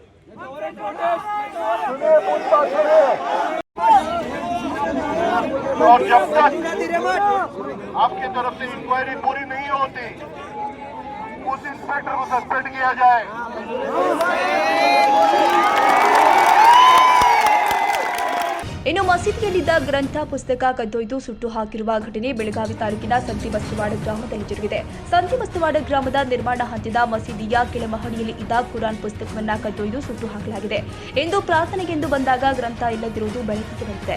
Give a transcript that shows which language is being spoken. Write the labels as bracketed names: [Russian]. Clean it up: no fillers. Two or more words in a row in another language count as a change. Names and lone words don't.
[Hindi] सुनिए पूरी बात सुनिए. और जब तक आपकी तरफ से इंक्वायरी पूरी नहीं होती उस इंस्पेक्टर को सस्पेंड किया जाए. [Kannada] ಇನ್ನು ಮಸೀದಿಯಲ್ಲಿದ್ದ ಗ್ರಂಥ ಪುಸ್ತಕ ಕದ್ದೊಯ್ದು ಸುಟ್ಟು ಹಾಕಿರುವ ಘಟನೆ ಬೆಳಗಾವಿ ತಾಲೂಕಿನ ಸಂತಿ ಬಸ್ತವಾಡ ಗ್ರಾಮದಲ್ಲಿ ಜರುಗಿದೆ. ಸಂತಿ ಬಸ್ತವಾಡ ಗ್ರಾಮದ ನಿರ್ಮಾಣ ಹಂತದ ಮಸೀದಿಯ ಕೆಳಮಹಡಿಯಲ್ಲಿ ಇದ್ದ ಕುರಾನ್ ಪುಸ್ತಕವನ್ನ ಕದ್ದೊಯ್ದು ಸುಟ್ಟು ಹಾಕಲಾಗಿದೆ ಎಂದು ಪ್ರಾರ್ಥನೆಗೆಂದು ಬಂದಾಗ ಗ್ರಂಥ ಇಲ್ಲದಿರುವುದು ಬೆಳಕಿಗೆ ಬಂದಿದೆ.